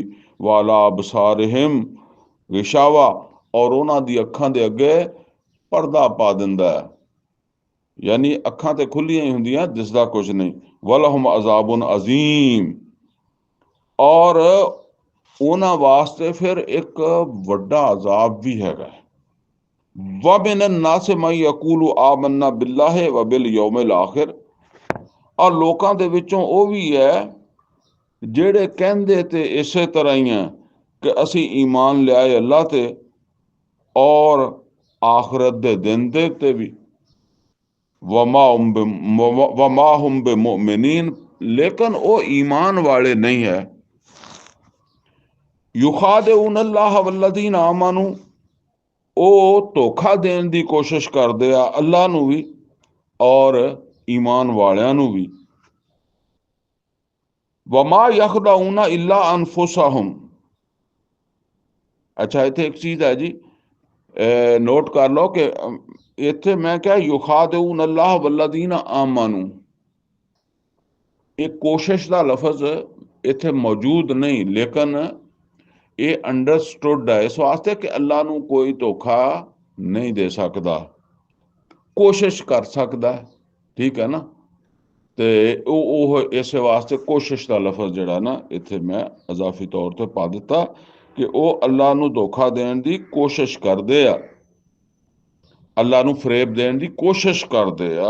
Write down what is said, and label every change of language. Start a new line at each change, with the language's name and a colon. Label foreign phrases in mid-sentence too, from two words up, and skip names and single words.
Arabic: وعلى أبصارهم غشاوة,
Punjabi: ਔਰ ਉਹਨਾਂ ਦੀ ਅੱਖਾਂ ਦੇ ਅੱਗੇ ਪਰਦਾ ਪਾ ਦਿੰਦਾ ਹੈ, ਯਾਨੀ ਅੱਖਾਂ ਤੇ ਖੁੱਲੀਆਂ ਹੀ ਹੁੰਦੀਆਂ, ਦਿਸਦਾ ਕੁਝ ਨਹੀਂ।
Arabic: ولهم عذاب عظيم,
Punjabi: ਔਰ ਉਹਨਾਂ ਵਾਸਤੇ ਫਿਰ ਇੱਕ ਵੱਡਾ ਅਜ਼ਾਬ ਵੀ ਹੈਗਾ।
Arabic: ومن الناس من يقول آمنا بالله وباليوم الآخر,
Punjabi: ਔਰ ਲੋਕਾਂ ਦੇ ਵਿੱਚੋਂ ਉਹ ਵੀ ਹੈ ਜਿਹੜੇ ਕਹਿੰਦੇ ਤੇ ਇਸੇ ਤਰ੍ਹਾਂ ਹੀ ਹੈ ਕਿ ਅਸੀਂ ਈਮਾਨ ਲਿਆਏ ਅੱਲਾ ਤੇ ਔਰ ਆਖਰਤ ਦੇ ਦਿਨ ਦੇ ਉੱਤੇ ਵੀ।
Arabic: وما هم بمؤمنين,
Punjabi: ਲੇਕਿਨ ਉਹ ਈਮਾਨ ਵਾਲੇ ਨਹੀਂ ਹੈ।
Arabic: يخادعون الله والذين آمنوا,
Punjabi: ਉਹ ਧੋਖਾ ਦੇਣ ਦੀ ਕੋਸ਼ਿਸ਼ ਕਰਦੇ ਆ ਅੱਲਾ ਨੂੰ ਵੀ ਔਰ ਈਮਾਨ ਵਾਲਿਆਂ ਨੂੰ ਵੀ।
Arabic: وما يخدعون إلا أنفسهم,
Punjabi: ਅੱਛਾ ਇੱਥੇ ਇੱਕ ਚੀਜ਼ ਹੈ ਜੀ, ਨੋਟ ਕਰ ਲਓ ਕਿ ਇੱਥੇ ਮੈਂ ਕਿਹਾ
Arabic: يخادعون الله والذين آمنوا,
Punjabi: ਇਹ ਕੋਸ਼ਿਸ਼ ਦਾ ਲਫ਼ਜ਼ ਇੱਥੇ ਮੌਜੂਦ ਨਹੀਂ, ਲੇਕਿਨ ਇਹ ਅੰਡਰਸਟੂਡ ਹੈ ਇਸ ਵਾਸਤੇ ਕਿ ਅੱਲਾ ਨੂੰ ਕੋਈ ਧੋਖਾ ਨਹੀਂ ਦੇ ਸਕਦਾ, ਕੋਸ਼ਿਸ਼ ਕਰ ਸਕਦਾ, ਠੀਕ ਹੈ ਨਾ। ਤੇ ਉਹ ਇਸੇ ਵਾਸਤੇ ਕੋਸ਼ਿਸ਼ ਦਾ ਲਫ਼ਜ਼ ਜਿਹੜਾ ਨਾ ਇੱਥੇ ਮੈਂ ਇਜ਼ਾਫੀ ਤੌਰ ਤੇ ਪਾ ਦਿੱਤਾ ਕਿ ਉਹ ਅੱਲਾ ਨੂੰ ਧੋਖਾ ਦੇਣ ਦੀ ਕੋਸ਼ਿਸ਼ ਕਰਦੇ ਆ, ਅੱਲਾ ਨੂੰ ਫਰੇਬ ਦੇਣ ਦੀ ਕੋਸ਼ਿਸ਼ ਕਰਦੇ ਆ।